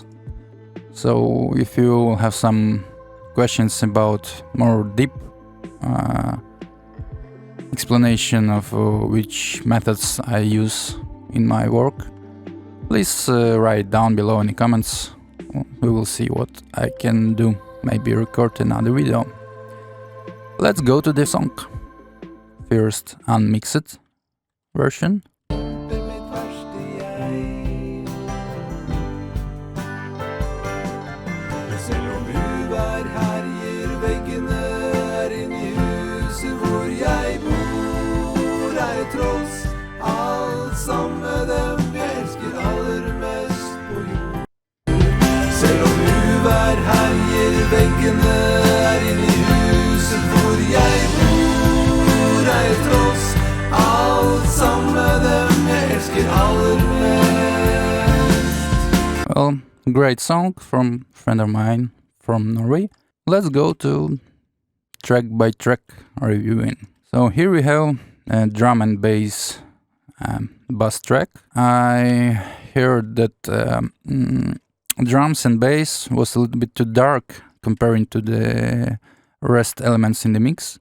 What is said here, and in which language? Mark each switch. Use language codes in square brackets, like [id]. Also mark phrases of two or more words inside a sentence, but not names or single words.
[en] So if you have some questions about more deep explanation of which methods I use in my work, please write down below in the comments. We will see what I can do, maybe record another video. Let's go to the song. First, unmixed version. [no] Selv om uvær herjer veggene her inne i huset hvor jeg bor, jeg tross alt sammen med dem jeg elsker aller mest på jord. Selv om uvær herjer veggene her inne i huset hvor jeg bor, jeg tross alt sammen med dem jeg elsker aller mest. [en] Well, great song from a friend of mine from Norway. Let's go to track by track reviewing. So here we have a drum and bass bass track. I heard that drums and bass was a little bit too dark comparing to the rest elements in the mix.